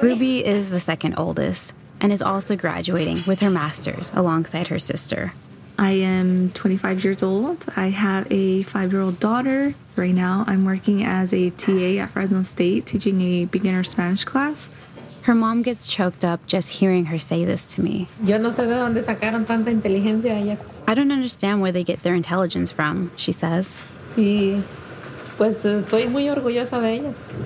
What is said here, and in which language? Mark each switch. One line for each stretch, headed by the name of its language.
English: Ruby is the second oldest and is also graduating with her master's alongside her sister. I am 25 years old. I have a 5-year-old daughter. Right now, I'm working as a TA at Fresno State, teaching a beginner Spanish class. Her mom gets choked up just hearing her say this to me.
Spanish: Yo no sé de dónde sacaron tanta inteligencia ellas.
English: I don't understand where they get their intelligence from, she says.
Spanish: Sí, pues estoy muy orgullosa de ellas.